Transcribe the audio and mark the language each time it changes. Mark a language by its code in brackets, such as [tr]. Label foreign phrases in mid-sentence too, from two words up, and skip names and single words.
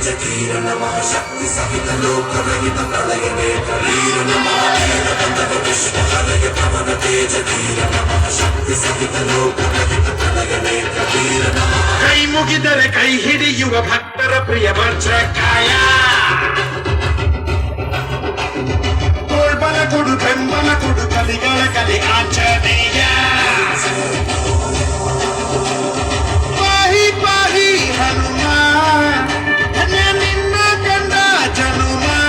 [sa] कीर नमः शक्ति सहित लोक रहित प्रलय नेत्र वीर नमः. विश्वहरय पवन तेज कीर नमः शक्ति सहित लोक रहित प्रलय नेत्र वीर नमः. [kn] ಕೈ ಮುಗಿದರೆ ಕೈ ಹಿಡಿಯುವ ಭಕ್ತರ ಪ್ರಿಯ ವಜ್ರಕಾಯ. ತೋಳ್ಬಲ ಕೊಡು ಬೆಂಬಲ ಕೊಡು ಕಲಿಗಳ ಕಲಿ ಆಂಜನೇಯ. ಪಾಹಿ ಪಾಹಿ ಹನುಮ ಧನ್ಯ ನಿನ್ನ ಕಂಡ ಜನುಮ.